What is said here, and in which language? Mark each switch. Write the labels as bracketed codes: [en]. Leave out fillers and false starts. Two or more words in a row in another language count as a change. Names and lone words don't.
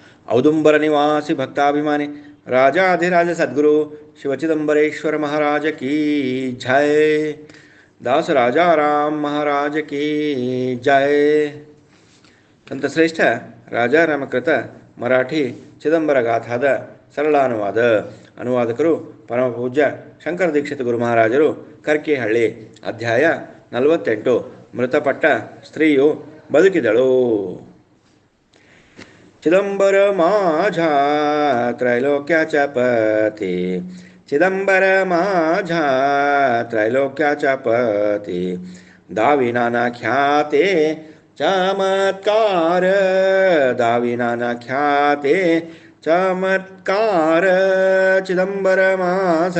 [hi] औदुंबर निवासी भक्ताभिमानी राजाधिराज सद्गुरु शिवचिदंबरेश्वर महाराज की जय। दास राजा राम महाराज की जय। [kn] ಸಂತಶ್ರೇಷ್ಠ ರಾಜಾರಾಮಕೃತ ಮರಾಠಿ ಚಿದಂಬರ ಗಾಥಾದ ಸರಳಾನುವಾದ. ಅನುವಾದಕರು ಪರಮಪೂಜ್ಯ ಶಂಕರ ದೀಕ್ಷಿತ ಗುರು ಮಹಾರಾಜರು, ಕರ್ಕಿಹಳ್ಳಿ. ಅಧ್ಯಾಯ 48. ಮೃತಪಟ್ಟ ಸ್ತ್ರೀಯು ಬದುಕಿದಳು. [mr] ಚಿದಂಬರ माझा त्रैलोक्याचा पती, चिदंबर माझा त्रैलोक्याचा पती, दाविनाना ख्याते चमत्कार, दाविनाना ख्याते चमत्कार, चिदंबर माझा